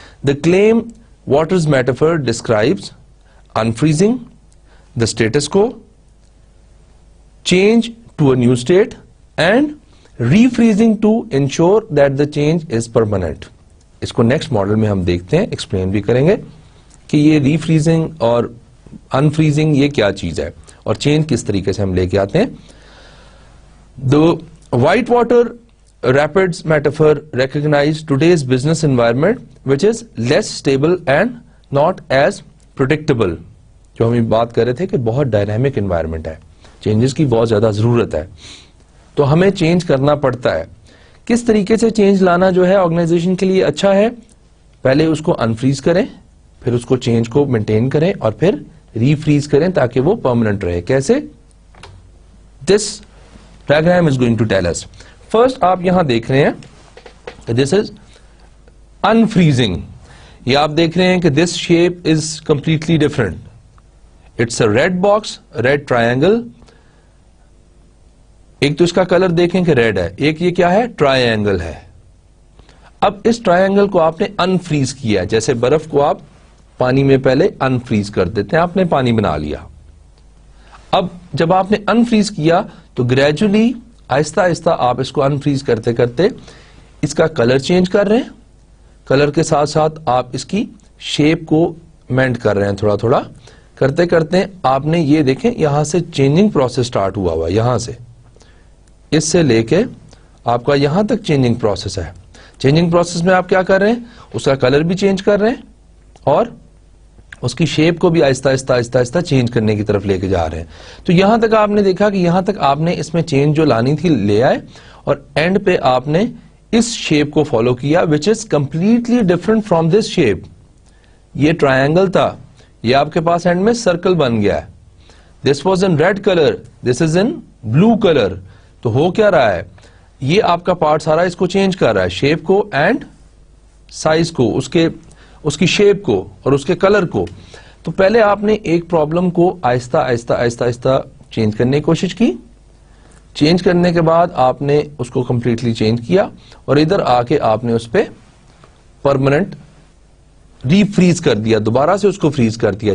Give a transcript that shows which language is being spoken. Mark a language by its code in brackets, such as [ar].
[en] The calm waters metaphor describes unfreezing the status quo, change to a new state, and refreezing to ensure that the change is permanent. [ur] اس کو next model میں ہم دیکھتے ہیں, explain بھی کریں گے کہ یہ ریفریزنگ اور انفریزنگ یہ کیا چیز ہے اور چینج کس طریقے سے ہم لے کے آتے ہیں. [en] The Whitewater Rapids metaphor recognized today's business environment which is less stable and not as predictable. [ur] جو ہم بات کر رہے تھے کہ بہت ڈائنامک انوائرمنٹ ہے, چینجز کی بہت زیادہ ضرورت ہے, تو ہمیں چینج کرنا پڑتا ہے. کس طریقے سے چینج لانا جو ہے آرگنائزیشن کے لیے اچھا ہے, پہلے اس کو انفریز کریں, پھر اس کو چینج کو مینٹین کریں, اور پھر ریفریز کریں تاکہ وہ پرماننٹ رہے. کیسے؟ [en] This diagram is going to tell us. [ur] First آپ یہاں دیکھ رہے ہیں [en] this is unfreezing. [ur] یہ آپ دیکھ رہے ہیں کہ [en] this shape is completely different. It's a red box, red triangle. [ur] ایک تو اس کا کلر دیکھیں کہ ریڈ ہے, ایک یہ کیا ہے, ٹرائنگل ہے. اب اس ٹرائنگل کو آپ نے انفریز کیا, جیسے برف کو آپ پانی میں پہلے انفریز کر دیتے ہیں, آپ نے پانی بنا لیا. اب جب آپ نے انفریز کیا تو گریجولی آہستہ آہستہ آپ اس کو انفریز کرتے کرتے اس کا کلر چینج کر رہے ہیں, کلر کے ساتھ ساتھ آپ اس کی شیپ کو مینڈ کر رہے ہیں. تھوڑا تھوڑا کرتے کرتے آپ نے یہ دیکھیں یہاں سے چینجنگ پروسیس سٹارٹ ہوا ہوا, یہاں سے اس سے لے کے آپ کا یہاں تک چینجنگ پروسیس ہے. چینجنگ پروسیس میں آپ کیا کر رہے ہیں, اس کا کلر بھی چینج کر رہے ہیں اور اس کی شیپ کو بھی آہستہ آہستہ آہستہ آہستہ چینج کرنے کی طرف لے کے جا رہے ہیں. تو یہاں تک آپ نے دیکھا کہ یہاں تک آپ نے اس میں چینج جو لانی تھی لے آئے, اور اینڈ پہ آپ نے اس شیپ کو فالو کیا [en] which is completely different from this shape. [ur] یہ ٹرائنگل تھا, یہ آپ کے پاس اینڈ میں سرکل بن گیا ہے. [en] This was in red color, this is in blue color. [ur] تو ہو کیا رہا ہے, یہ آپ کا پارٹ سارا اس کو چینج کر رہا ہے, شیپ کو اینڈ سائز کو, اس کی شیپ کو اور اس کے کلر کو. تو پہلے آپ نے ایک پرابلم کو آہستہ آہستہ آہستہ آہستہ چینج کرنے کی کوشش کی, چینج کرنے کے بعد آپ نے اس کو کمپلیٹلی چینج کیا, اور ادھر آ کے آپ نے اس پہ پرماننٹ ری فریز کر دیا, دوبارہ سے اس کو فریز کر دیا.